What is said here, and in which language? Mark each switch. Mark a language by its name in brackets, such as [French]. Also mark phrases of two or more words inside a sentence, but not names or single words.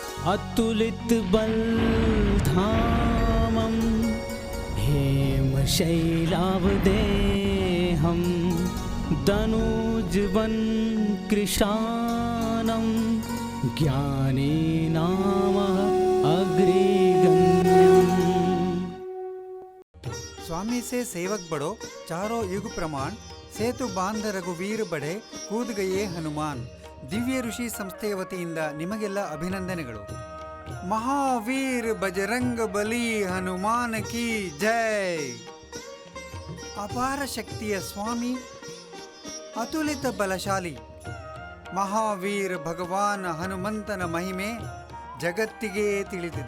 [Sanskrit] अतुलित बलधामं हेमशैलावदेहं दनुजवन कृशानं ज्ञानेनाम अग्रगण्यम्। [Hindi] स्वामी से सेवक बड़ो, चारों युग प्रमाण, सेतु बांध रघुवीर बड़े कूद गए हनुमान. [Kannada] ದಿವ್ಯ ಋಷಿ ಸಂಸ್ಥೆಯ ವತಿಯಿಂದ ನಿಮಗೆಲ್ಲ ಅಭಿನಂದನೆಗಳು. [Hindi] महावीर बजरंग बली हनुमान की जय. [Kannada] ಅಪಾರ ಶಕ್ತಿಯ ಸ್ವಾಮಿ, ಅತುಲಿತ ಬಲಶಾಲಿ ಮಹಾವೀರ್ ಭಗವಾನ್ ಹನುಮಂತನ ಮಹಿಮೆ ಜಗತ್ತಿಗೆ ತಿಳಿದಿದೆ.